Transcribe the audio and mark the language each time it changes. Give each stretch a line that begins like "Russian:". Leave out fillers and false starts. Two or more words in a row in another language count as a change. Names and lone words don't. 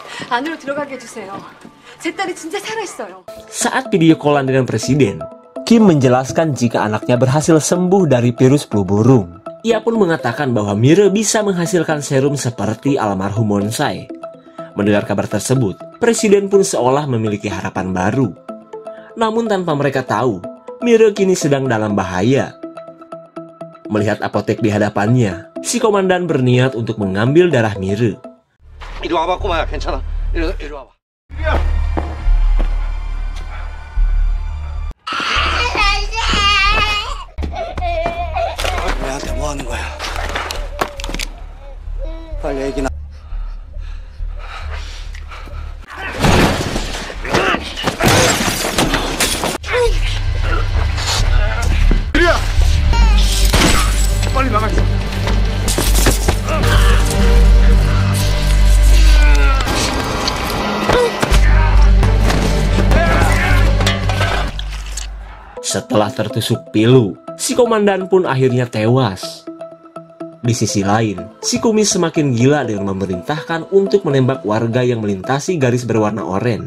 Korean: 안으로 들어가게 해주세요. 제 딸이 진짜 살아있어요.
Indonesian: Saat video callan dengan presiden, Kim menjelaskan jika anaknya berhasil sembuh dari virus flu burung. Ia pun mengatakan bahwa Mira bisa menghasilkan serum seperti almarhum Monsai. Mendengar kabar tersebut, presiden pun seolah memiliki harapan baru. Namun tanpa mereka tahu, Mira kini sedang dalam bahaya. Melihat apotek di hadapannya, si komandan berniat untuk mengambil darah Mira.
Korean: 이리 와봐 꼬마야 괜찮아. 이리 와봐. 얘한테 뭐 하는 거야? 빨리 애기 나. 이리야. 빨리 나가 있어.
Indonesian: Setelah tertusuk pilu, si komandan pun akhirnya tewas. Di sisi lain, si kumis semakin gila dengan memerintahkan untuk menembak warga yang melintasi garis berwarna oranye.